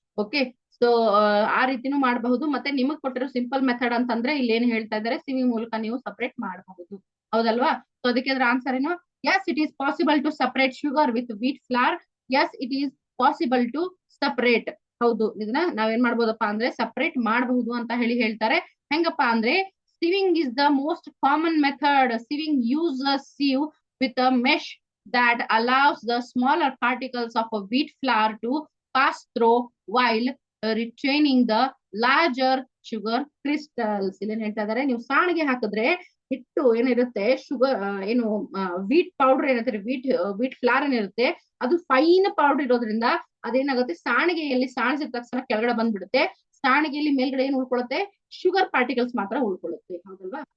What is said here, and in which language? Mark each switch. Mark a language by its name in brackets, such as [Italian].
[Kannada] Okay, so ಆ ರೀತಿನೂ ಮಾಡಬಹುದು. ಮತ್ತೆ ನಿಮಗ್ ಕೊಟ್ಟಿರೋ ಸಿಂಪಲ್ ಮೆಥಡ್ ಅಂತಂದ್ರೆ ಇಲ್ಲಿ ಏನ್ ಹೇಳ್ತಾ ಇದಾರೆ, ಸಿವಿ ಮೂಲಕ ನೀವು ಸಪರೇಟ್ ಮಾಡಬಹುದು. ಹೌದಲ್ವಾ? ಸೊ ಅದಕ್ಕೆ ಅದ್ರ ಆನ್ಸರ್ ಏನು? [English] Yes, it is possible to separate sugar with wheat flour. Yes, it is possible to separate. [Kannada] ಹೌದು, ಇದನ್ನ ನಾವೇನ್ ಮಾಡ್ಬೋದಪ್ಪ ಅಂದ್ರೆ ಸಪರೇಟ್ ಮಾಡಬಹುದು ಅಂತ ಹೇಳ್ತಾರೆ. ಹೆಂಗಪ್ಪ ಅಂದ್ರೆ, [English] sieving is the most common method. Sieving uses sieve with a mesh that allows the smaller particles of a wheat flour to pass through while retaining the larger sugar crystals. [Kannada] ಇಲ್ಲೇನ್ ಹೇಳ್ತಾ ಇದಾರೆ, ನೀವು ಸಾಣಿಗೆ ಹಾಕಿದ್ರೆ ಹಿಟ್ಟು ಏನಿರುತ್ತೆ, ಶುಗರ್ ಏನು wheat powder ಏನಿರುತ್ತೆ, wheat ಫ್ಲಾರ್ ಏನಿರುತ್ತೆ, ಅದು ಫೈನ್ ಪೌಡರ್ ಇರೋದ್ರಿಂದ ಅದೇನಾಗುತ್ತೆ, ಸಾಣಿಗೆಯಲ್ಲಿ ಸಾಣಿಸಿದ ತಕ್ಷಣ ಕೆಳಗಡೆ ಬಂದ್ಬಿಡುತ್ತೆ. ಸಾಣಿಗೆಯಲ್ಲಿ ಮೇಲ್ಗಡೆ ಏನ್ ಉಳ್ಕೊಳ್ಳುತ್ತೆ, ಶುಗರ್ ಪಾರ್ಟಿಕಲ್ಸ್ ಮಾತ್ರ ಉಳ್ಕೊಳ್ಳುತ್ತೆ. ಹೌದಲ್ವಾ?